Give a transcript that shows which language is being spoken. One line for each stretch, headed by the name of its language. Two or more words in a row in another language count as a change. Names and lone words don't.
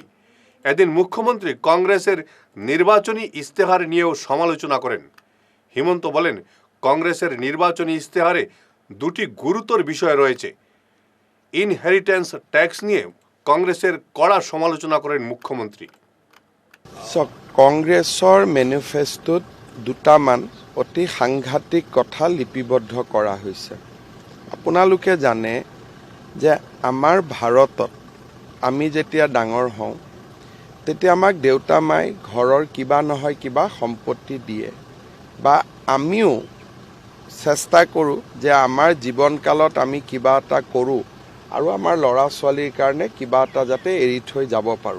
Bangla: এদিন মুখ্যমন্ত্রী কংগ্রেসের নির্বাচনী ইস্তেহার নিয়েও সমালোচনা করেন। হিমন্ত বলেন কংগ্রেসের নির্বাচনী ইস্তেহারে 2টি গুরুতর বিষয় রয়েছে।
English: inheritance tax
Bangla: নিয়ে কংগ্রেসের কড়া সমালোচনা করেন মুখ্যমন্ত্রী।
Assamese: কংগ্ৰেছৰ মেনিফেষ্টোত 2টামান অতি সাংঘাতিক কথা লিপিবদ্ধ কৰা হৈছে। আপোনালোকে জানে যে আমাৰ ভাৰতত আমি যেতিয়া ডাঙৰ হওঁ তেতিয়া আমাক দেউতা মাই ঘৰৰ কিবা নহয় কিবা সম্পত্তি দিয়ে, বা আমিও চেষ্টা কৰোঁ যে আমাৰ জীৱনকালত আমি কিবা এটা কৰোঁ আৰু আমাৰ ল'ৰা ছোৱালীৰ কাৰণে কিবা এটা যাতে এৰি থৈ যাব পাৰোঁ।